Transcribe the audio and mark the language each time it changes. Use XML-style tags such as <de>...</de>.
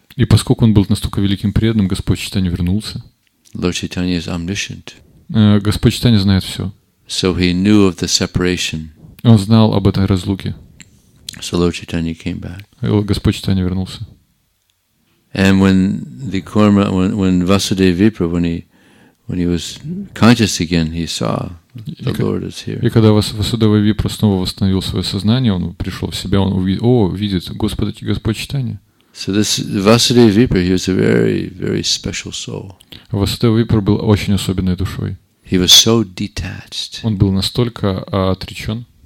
<ru>И поскольку он был настолько великим преданным, Господь Чайтанья вернулся.</ru> <en>Lord Chaitanya is omniscient.</en> <ru>Господь Чайтанья знает все.</ru> <en>So he knew of the separation.</en> <ru>Он знал об этой разлуке.</ru> <en>So Lord Chaitanya came back.</en> <ru>И Господь Чайтанья вернулся.</ru> <en>And when Vasudeva Vipra, when he was conscious again, he saw the Lord is here.</en> <ru>И когда Васудева Випра снова восстановил свое сознание, он пришел в себя, он видит Господь Чайтанья.</ru> <en>So this Vasudeva Vipra, he was a very, very special soul.</en> <ru>Васудева Випра был очень особенной душой.</ru> <en>He was so detached.</en> <ru>Он был настолько отречен.</ru>